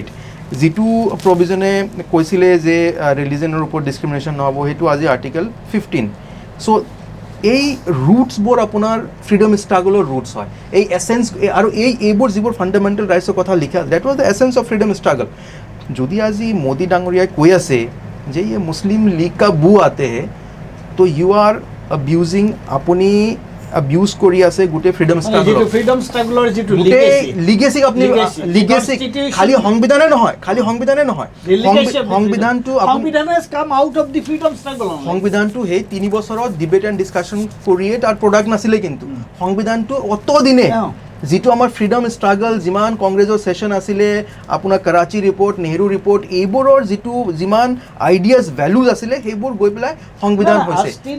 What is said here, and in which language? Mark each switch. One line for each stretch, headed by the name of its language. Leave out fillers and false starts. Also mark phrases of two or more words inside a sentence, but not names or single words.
Assamese: যিটো প্ৰভিজনে কৈছিলে যে ৰিলিজনৰ ওপৰত ডিছক্ৰিমিনেশ্যন নহ'ব, সেইটো আজি আৰ্টিকেল 15। চ' এই ৰুটছবোৰ আপোনাৰ
English: freedom struggle's roots
Assamese: হয়, এই এছেঞ্চ। আৰু এইবোৰ যিবোৰ
English: fundamental rights
Assamese: কথা লিখা,
English: that was the essence of freedom struggle.
Assamese: যদি আজি মোদী ডাঙৰীয়াই কৈ আছে যে
Hindi: ये मुस्लिम लीग का बू आते हैं,
Assamese: तो
English: you are abusing,
Assamese: আপুনি अब्यूज কৰি আছে গোটেই
English: freedom struggle's, freedom struggle's
Assamese: যিটো লিগেসি আপুনি লিগেসি খালি সংবিধানে নহয়, সংবিধানটো
English: came out of the freedom struggle.
Assamese: সংবিধানটো সেই 3 বছৰত
English: debate and discussion
Assamese: কৰিয়ে তাৰ প্ৰডাক্ট নাছিলে, কিন্তু সংবিধানটো অত দিনে যিটো আমাৰ
English: freedom struggle,
Assamese: যিমান কংগ্ৰেছৰ ছেশ্যন আছিলে, আপোনাৰ কৰাচী ৰিপৰ্ট, নেহৰু ৰিপৰ্ট, এইবোৰৰ যিটো যিমান
English: ideas values
Assamese: আছিলে সেইবোৰ গৈ পেলাই সংবিধান হৈছে।